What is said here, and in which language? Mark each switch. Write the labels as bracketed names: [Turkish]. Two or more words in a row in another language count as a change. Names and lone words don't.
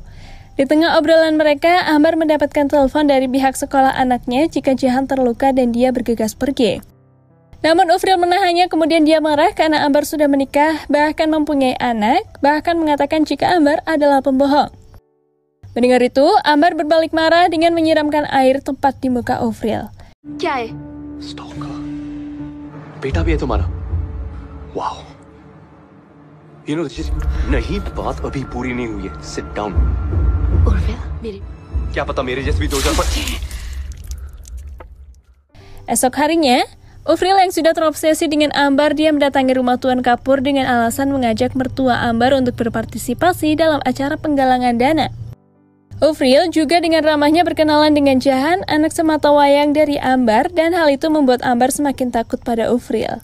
[Indonesian] Di tengah obrolan mereka, Ambar mendapatkan telepon dari pihak sekolah anaknya jika Jahan terluka dan dia bergegas pergi. Namun Urfil menahannya, kemudian dia marah karena Ambar sudah menikah, bahkan mempunyai anak, bahkan mengatakan jika Ambar adalah pembohong. Mendengar itu, Ambar berbalik marah dengan menyiramkan air tepat di muka Urfil. [Hindi] क्या है? Stalker. बेटा भी है तुम्हारा? Wow. [English] You know, [Hindi] नहीं, बात अभी पूरी नहीं हुई है. [English] Sit down. [Hindi] उर्फिल मेरी क्या पता मेरे जैसे भी 2000 [Indonesian] Esok harinya, Urfil yang sudah terobsesi dengan Ambar, dia mendatangi rumah Tuan Kapur dengan alasan mengajak mertua Ambar untuk berpartisipasi dalam acara penggalangan dana. Urfil juga dengan ramahnya berkenalan dengan Jahan, anak sematawayang dari Ambar, dan hal itu membuat Ambar semakin takut pada Urfil.